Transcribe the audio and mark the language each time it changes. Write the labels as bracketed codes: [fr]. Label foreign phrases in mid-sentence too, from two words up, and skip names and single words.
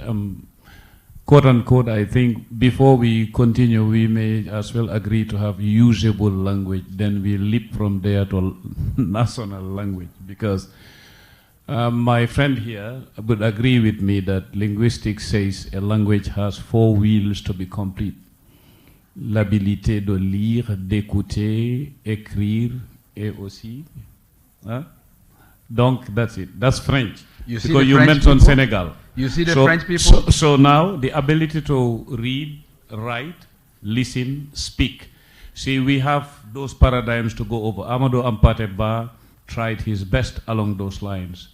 [en] Quote unquote, I think before we continue, we may as well agree to have usable language. Then we leap from there to national language, because my friend here would agree with me that linguistics says a language has 4 wheels to be complete. [fr] L'habilité de lire, d'écouter, écrire, et aussi. [en] Huh? Donc that's it. That's French. Because you mentioned Senegal. You see the French people? So now the ability to read, write, listen, speak. See, we have those paradigms to go over. Amadou Hampâté Bâ tried his best along those lines.